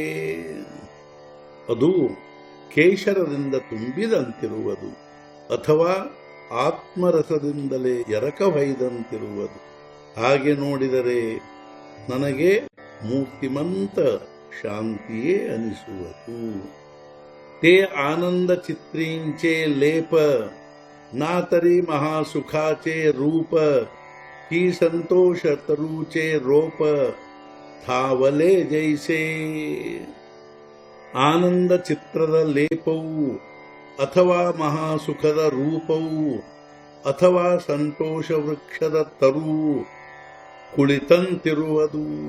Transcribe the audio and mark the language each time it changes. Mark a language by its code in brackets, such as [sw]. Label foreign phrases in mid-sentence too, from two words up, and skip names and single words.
[kn] ಅದು ಕೇಶರದಿಂದ ತುಂಬಿದಂತಿರುವುದು ಅಥವಾ ಆತ್ಮರಸದಿಂದಲೇ ಎರಕ ಹೊಯ್ದಂತಿರುವುದು. ಹಾಗೆ ನೋಡಿದರೆ ನನಗೆ ಮೂರ್ತಿಮಂತ ಶಾಂತಿಯೇ ಅನಿಸುವುದು. [mr] ते आनंद चित्रींचे लेप ना तरी महासुखाचे रूप. की संतोष तरुचे रोप थावले जैसे. [kn] ಆನಂದ ಚಿತ್ರದ ಲೇಪವು ಅಥವಾ ಮಹಾಸುಖದ ರೂಪವು ಅಥವಾ ಸಂತೋಷ ವೃಕ್ಷದ ತರು ಕುಳಿತಂತಿರುವುದು.